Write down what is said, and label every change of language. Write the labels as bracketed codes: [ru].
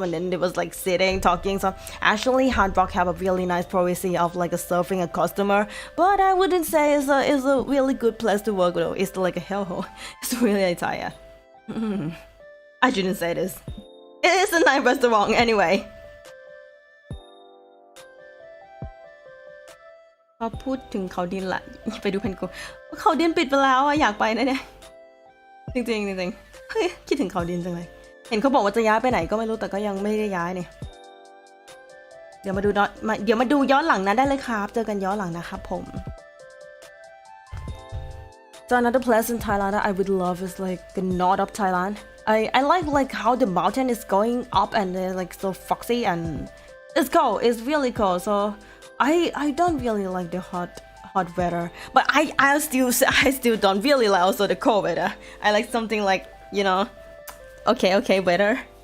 [en] And then they was like sitting talking. So actually Hard Rock have a really nice policy of like serving a customer, but I wouldn't say it's a really good place to work though. It's like a hellhole. It's really tired. I shouldn't say this. It is a nice restaurant anyway. [th] พอพูดถึงเขาดินละไปดูเพนกูเขาดินปิดไปแล้วอยากไปนะเนี่ยจริงเฮ้ยคิดถึงเขาดินจังเลยเห็นเขาบอกว่าจะย้ายไปไหนก็ไม่รู้แต่ก็ยังไม่ได้ย้ายเนี่ยเดี๋ยวมาดูย้อนหลังนะได้เลยครับเจอกันย้อนหลังนะครับผม [en] So another place in Thailand that I would love is like the north of Thailand. I like how the mountain is going up and they're like so foxy and it's cold. It's really cold. So I don't really like the hot weather, but I still don't really like also the cold weather. I like something like, you know, okay weather.